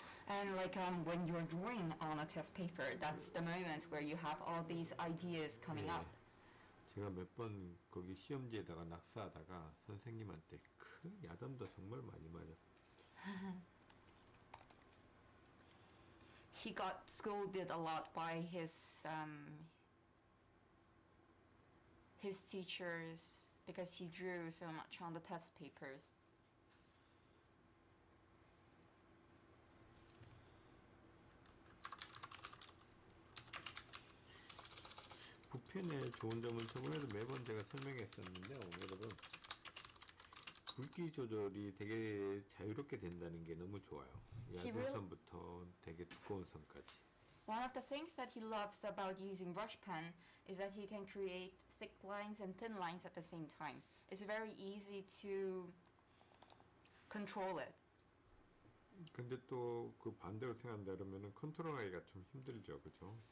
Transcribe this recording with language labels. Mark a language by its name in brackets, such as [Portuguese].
[English] And like when you're drawing on a test paper, that's the moment where you have all these ideas coming [Korean] 예. [English] up. [Korean] 제가 몇 번 거기 시험지에다가 낙서하다가 선생님한테 큰 야단도 정말 많이 맞았어요. [English] He got scolded a lot by his teachers because he drew so much on the test papers. [Korean] 붓펜의 좋은 점은 저번에도 매번 제가 설명했었는데요. 여러분 굵기 조절이 되게 자유롭게 된다는 게 너무 좋아요. 얇은 선부터 되게 두꺼운 선까지. [English] One of the things that he loves about using brush pen is that he can create thick lines and thin lines at the same time. It's very easy to control it. [Korean] 근데 또 그 반대로 생각한다 그러면은 컨트롤하기가 좀 힘들죠, 그죠?